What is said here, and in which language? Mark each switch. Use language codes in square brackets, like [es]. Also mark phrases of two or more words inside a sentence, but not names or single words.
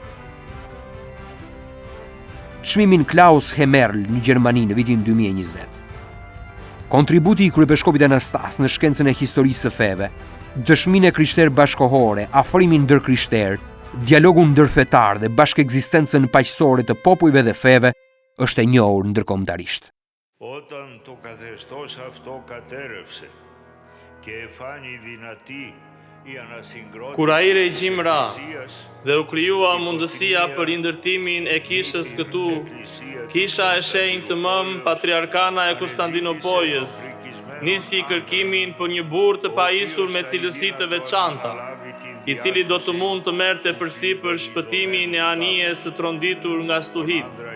[sq] Çmimin Klaus Hemerl në Gjermani në vitin 2020. Kontributi i kryepeshkopit Anastas në shkencën e historisë së feve, dëshminë e krishterë bashkohore, afrimin ndërkrishterë, dialogun ndërfetar dhe bashkëekzistencën paqësore të popujve dhe feve, është e njohur ndërkombëtarisht. [el] Όταν το καθεστώς αυτό κατέρευσε και εφάνει δυνατή η ανασυγκρότηση [sq] Kur ai regjim ra dhe u krijua mundësia për rindërtimin e kishës këtu, kisha e shenjtë të mëm patriarkana e Konstantinopolës nisi kërkimin për një burr të pajisur me cilësi të veçanta, i cili do të mund të merrte përsipër shpëtimin e anijes së tronditur nga stuhit.